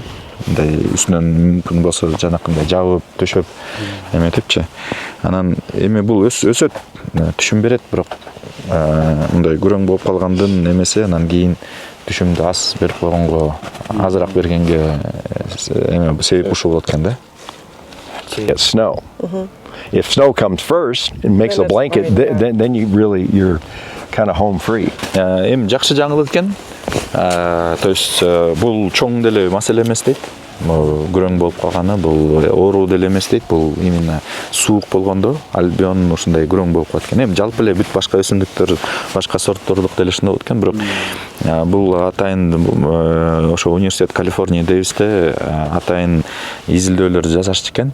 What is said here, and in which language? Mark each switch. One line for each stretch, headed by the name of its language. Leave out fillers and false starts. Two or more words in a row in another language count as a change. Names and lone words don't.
Kyrgyz: Мындай үстүнөн мүмкүн болсо жанакындай жабып, төшөп эметипчи. Анан эми бул өсөт, түшүм берет, бирок мындай күрөң болуп калгандын эмеси анан кийин түшүмдү аз берип койгонго, азыраак бергенге себеп ушул болот экен да.
English: Get snow. If snow comes first and makes a blanket, then you're kind of home free.
Kyrgyz: Эми жакшы жаңылык экен.
Russian: То есть
Kyrgyz: бул чоң деле маселе эмес дейт. Күрөң болуп калганы бул оору деле эмес дейт. Бул именно суук болгондо альбион ушундай күрөң болуп калат экен. Эми жалпы эле бүт башка өсүмдүктөр, башка сорттордук деле ушундай болот экен, бирок бул атайын ошо университет Калифорния Дэвисте атайын изилдөөлөр жасашчу экен.